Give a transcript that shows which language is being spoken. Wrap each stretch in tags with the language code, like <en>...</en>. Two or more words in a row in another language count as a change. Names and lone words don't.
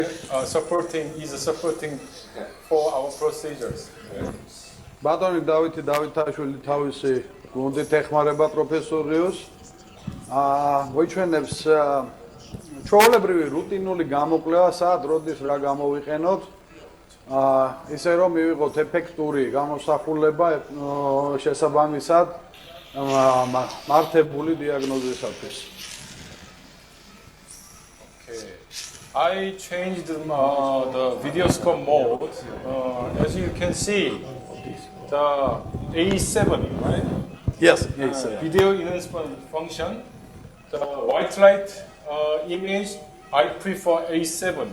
<en>supporting for our procedures.</en> <ka>ბატონი დავითი დავითაშვილი თავისი გუნდით ეხმარება პროფესორიოს. მოიჩვენებს ჩვეულებრივი რუტინული გამოკვლევა, სად როდის რა გამოვიყენოთ. ისე რომ მივიღოთ ეფექტური გამოსახულება შესაბამისად მართებული დიაგნოზისათვის.</ka> <en>I changed the videoscope mode. As you can see, the A7, right? Yes, A7. Video enhancement function. The white light image, I prefer A7.</en>